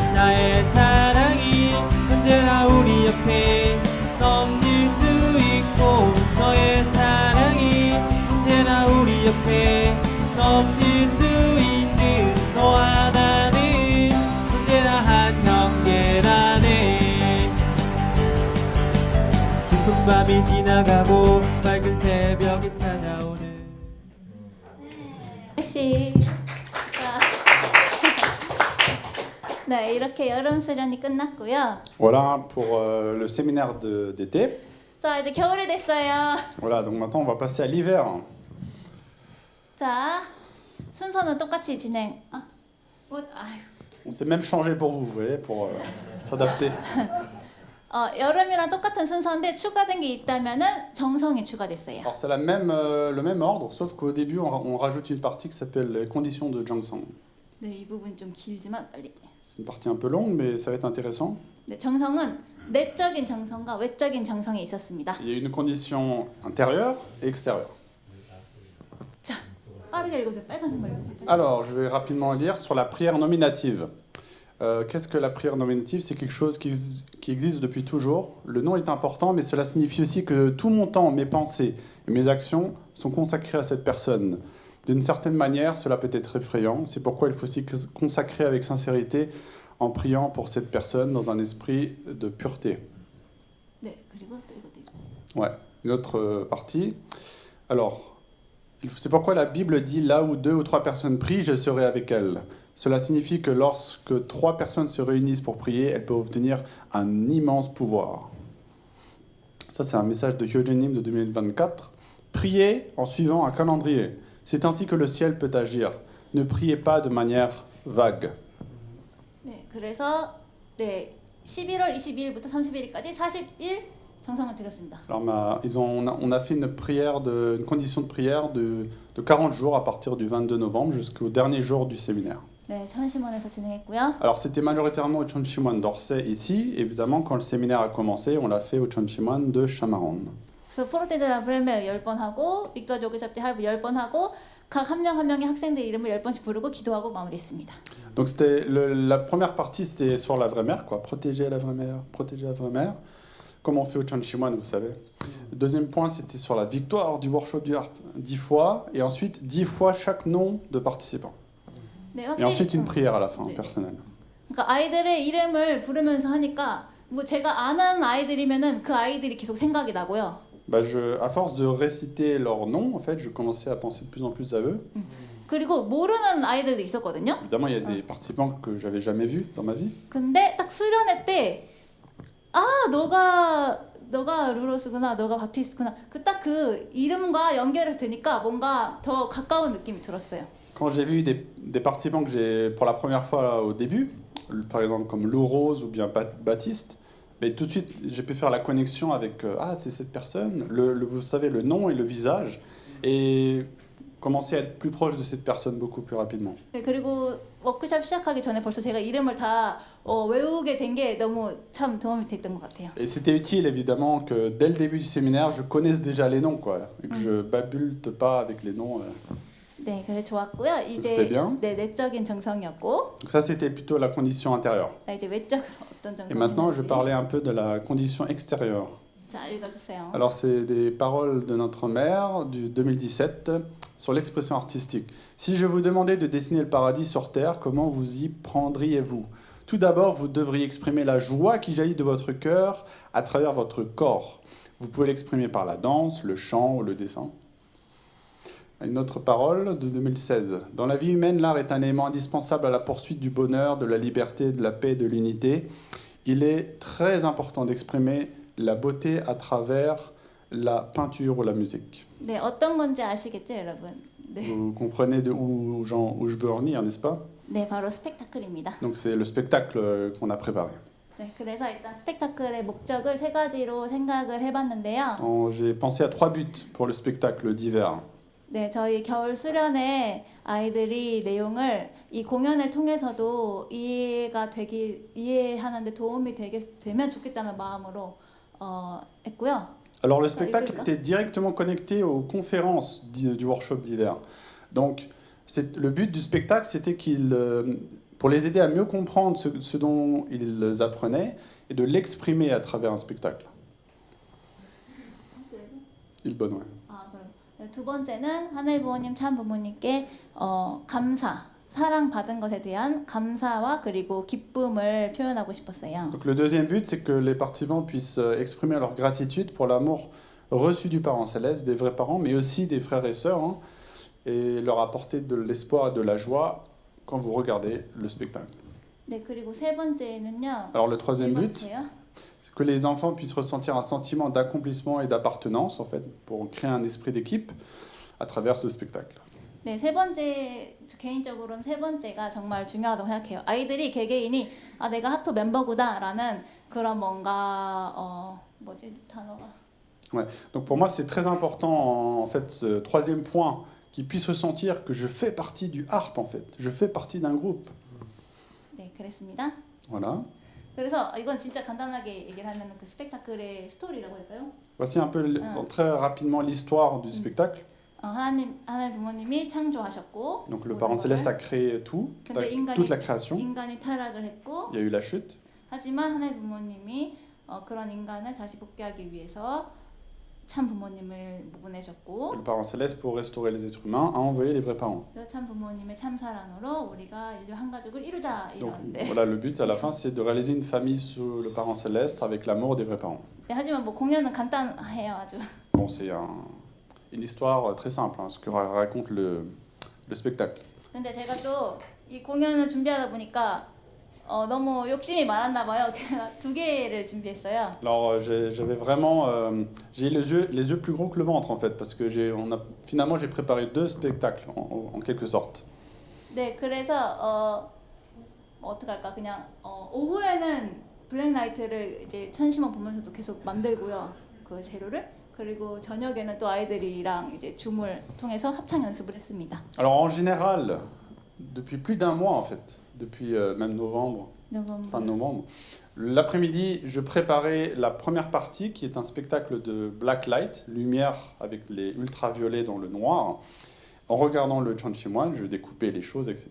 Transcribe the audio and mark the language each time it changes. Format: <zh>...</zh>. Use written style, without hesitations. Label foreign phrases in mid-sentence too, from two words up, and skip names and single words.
<ko>나의 사랑이 언제나 우리 옆에 넘칠 수 있고 너의 사랑이 언제나 우리 옆에 넘칠 수 있는 너와 나는 언제나 한 형제라네. 깊은 밤이 지나가고 밝은 새벽이 찾아오는 역시. 자. 네, 이렇게 여름 수련이 끝났고요.</ko> <fr>Voilà pour le séminaire d'été.</fr> <ko>자, 이제 겨울이 됐어요.</ko> <fr>Voilà, donc maintenant on va passer à l'hiver.</fr> <ko>자, 순서는 똑같이 진행. 아이고.</ko> <fr>On s'est même changé pour vous, vous voyez, pour s'adapter.</fr> <ko>여름이랑 똑같은 순서인데 추가된 게 있다면은 정성이 추가됐어요.</ko> <fr>Alors c'est le même ordre, sauf qu'au début on rajoute une partie qui s'appelle les conditions de Jeongseong.</fr> <ko>네, 이 부분 좀 길지만 빨리.</ko> <fr>C'est une partie un peu longue, mais ça va être intéressant.</fr> <ko>네, 정성은 내적인 정성과 외적인 정성이 있었습니다.</ko> <fr>Il y a une condition intérieure et extérieure.</fr> <ko>자, 빠르게 읽어주세요. 빨간색 말고.</ko> <fr>Alors, je vais rapidement lire sur la prière nominative. Qu'est-ce que la prière nominative? C'est quelque chose qui existe depuis toujours. Le nom est important, mais cela signifie aussi que tout mon temps, mes pensées et mes actions sont consacrés à cette personne. D'une certaine manière, cela peut être effrayant. C'est pourquoi il faut s'y consacrer avec sincérité en priant pour cette personne dans un esprit de pureté.</fr> <ko>네, 그리고 또 이것도 읽어주세요.</ko> <fr>Ouais, une autre partie. Alors, c'est pourquoi la Bible dit là où 2 ou 3 personnes prient, je serai avec elles. Cela signifie que lorsque 3 personnes se réunissent pour prier, elles peuvent obtenir un immense pouvoir. Ça, c'est un message de Hyojenim de 2024. Priez en suivant un calendrier. C'est ainsi que le ciel peut agir. Ne priez pas de manière vague.</fr> <ko>네, 그래서 네, 11월 22일부터 31일까지 40일 정성을 드렸습니다.</ko> <fr>Alors, on a fait une condition de prière de 40 jours à partir du 22 novembre jusqu'au dernier jour du séminaire.</fr> <ko>네, 천심원에서 진행했고요.</ko> <fr>Alors c'était majoritairement au Chonchimon d'Orsay ici. Évidemment, quand le séminaire a commencé, on l'a fait au Chonchimon de Chamaron.</fr> <ko>그래서</ko> <fr>protéger la vraie mère</fr> <ko>10번 하고</ko> <fr>victoire du workshop du harpe</fr> <ko>10번 하고 각 한 명 한 명의 학생들 이름을 10번씩 부르고 기도하고 마무리했습니다.</ko> <fr>Donc c'était la première partie, c'était sur la vraie mère, quoi. Protéger la vraie mère, protéger la vraie mère. Comme on fait au Chonchimon, vous savez. Le deuxième point, c'était sur la victoire du workshop du harpe, 10 fois, et ensuite 10 fois chaque nom de participant.</fr> <ko>네,</ko> <fr>Et ensuite une</fr> <ko>확실히</ko> <fr>prière à la fin, personnelle.</fr> <ko>그러니까 아이들의 이름을 부르면서 하니까 뭐 제가 아는 아이들이면은 그 아이들이 계속 생각이 나고요.</ko> <fr>Bah à force de réciter leurs noms, en fait, je commençais à penser de plus en plus à eux.</fr> <ko>그리고 모르는 아이들도 있었거든요.</ko> <fr>Évidemment, il y a des participants que j'avais jamais vus dans ma vie.</fr> <ko>근데 딱 수련회 때 아, 너가 루로스구나, 너가 바티스트구나. 그 딱 그 이름과 연결해서 되니까 뭔가 더 가까운 느낌이 들었어요.</ko> <fr>Quand j'ai vu des participants que j'ai pour la première fois au début, par exemple comme Lou Rose ou bien Baptiste, mais tout de suite j'ai pu faire la connexion avec ah c'est cette personne, vous savez le nom et le visage, et commencer à être plus proche de cette personne beaucoup plus rapidement.</fr> <ko>네, 그리고 워크숍 시작하기 전에 벌써 제가 이름을 다 외우게 된 게 너무 참 도움이 됐던 것 같아요.</ko> <fr>Et c'était utile évidemment que dès le début du séminaire je connaisse déjà les noms quoi, et que je babulte pas avec les noms.</fr> <ko>네, 그래 좋았고요. 이제</ko> <fr>C'était bien.</fr> <ko>네, 내적인 정성이었고.</ko> <fr>Donc ça c'était plutôt la condition intérieure.</fr> <ko>자, 이제 외적으로 어떤</ko> <fr>Et maintenant je</fr> <ko>정성인지.</ko> <fr>parlais un peu de la condition extérieure.</fr> <ko>자, 읽어주세요.</ko> <fr>Alors c'est des paroles de notre mère du 2017 sur l'expression artistique. Si je vous demandais de dessiner le paradis sur terre, comment vous y prendriez-vous? Tout d'abord, vous devriez exprimer la joie qui jaillit de votre cœur à travers votre corps. Vous pouvez l'exprimer par la danse, le chant ou le dessin. Une autre parole de 2016. Dans la vie humaine, l'art est un élément indispensable à la poursuite du bonheur, de la liberté, de la paix et de l'unité. Il est très important d'exprimer la beauté à travers la peinture ou la musique.</fr> <ko>네, 어떤 건지 아시겠죠, 여러분? 네,</ko> <fr>Vous comprenez où je veux en venir, n'est-ce pas?</fr> <ko>네, 바로 스펙타클입니다.</ko> <fr>Donc c'est le spectacle qu'on a préparé.</fr> <ko>네, 그래서 일단 스펙타클의 목적을 세 가지로 생각을 해봤는데요.</ko> <fr>J'ai pensé à 3 buts pour le spectacle d'hiver.</fr> <ko>네, 저희 겨울 수련회 아이들이 내용을 이 공연을 통해서도 이해하는데 도움이 되면 좋겠다는 마음으로 했고요.</ko> <fr>Alors le spectacle était directement connecté aux conférences du workshop d'hiver. Donc le but du spectacle, c'était pour les aider à mieux comprendre ce dont ils apprenaient et de l'exprimer à travers un spectacle. Il bon, ouais.</fr> <ko>두 번째는 하늘 부모님 참 부모님께 사랑받은 것에 대한 감사와 그리고 기쁨을 표현하고 싶었어요.</ko> <fr>Donc le deuxième but, c'est que les participants puissent exprimer leur gratitude pour l'amour reçu du Parent Céleste, des vrais parents, mais aussi des frères et sœurs, hein, et leur apporter de l'espoir et de la joie quand vous regardez le spectacle.</fr> <ko>네, 그리고 세 번째는요.</ko> <fr>Alors le troisième but, c'est que les enfants puissent ressentir un sentiment d'accomplissement et d'appartenance, en fait, pour créer un esprit d'équipe à travers ce spectacle.</fr> <ko>네, 세 번째 개인적으로는 세 번째가 정말 중요하다고 생각해요. 아이들이 개개인이 내가 하프 멤버구나라는 그런 뭔가 단어가.</ko> <fr>Ouais. Donc pour moi c'est très important en fait ce troisième point, qu'ils puissent ressentir que je fais partie du harpe en fait, je fais partie d'un groupe.</fr> <ko>네, 그랬습니다.</ko> <fr>Voilà.</fr> <ko>그래서 이건 진짜 간단하게 얘기를 하면 그 스펙타클의 스토리라고 할까요?</ko> <fr>Voici un peu très rapidement l'histoire du spectacle.</fr> <ko>하나님 부모님이 창조하셨고.</ko> <fr>Donc le Parent Céleste a créé tout, toute la création.</fr> <ko>인간이 타락을 했고.</ko> <fr>Il y a eu la chute.</fr> <ko>하지만 하나님 부모님이 그런 인간을 다시 복귀하기 위해서 참 부모님을 보내셨고.</ko> <fr>Le Parent Céleste pour restaurer les êtres humains a envoyé les vrais parents.</fr> <ko>참 부모님의 참 사랑으로 우리가 인류 한 가족을 이루자 이러는데.</ko> <fr>Voilà, le but à la fin c'est de réaliser une famille sous le Parent Céleste avec l'amour des vrais parents.</fr> <ko>네, 하지만 뭐 공연은 간단해요, 아주.</ko> <fr>Bon, c'est une histoire très simple, hein, ce que raconte le spectacle.</fr> <ko>근데 제가 또 이 공연을 준비하다 보니까 너무 욕심이 많았나 봐요. 제가 2개를 준비했어요.</ko> <fr>Alors j'avais vraiment j'ai les yeux plus gros que le ventre en fait parce que finalement j'ai préparé 2 spectacles en quelque sorte.</fr> <ko>네, 그래서 어떻게 할까? 그냥 오후에는 블랙라이트를 이제 천심원 보면서도 계속 만들고요. 그 재료를. 그리고 저녁에는 또 아이들이랑 이제 줌을 통해서 합창 연습을 했습니다.</ko> <fr>Alors en général, depuis plus d'un mois en fait, depuis même novembre, fin novembre. novembre. L'après-midi, je préparais la première partie qui est un spectacle de</fr> <en>black light,</en> <fr>lumière avec les ultraviolets dans le noir. En regardant le Chanchimoine, je découpais les choses, etc.</fr>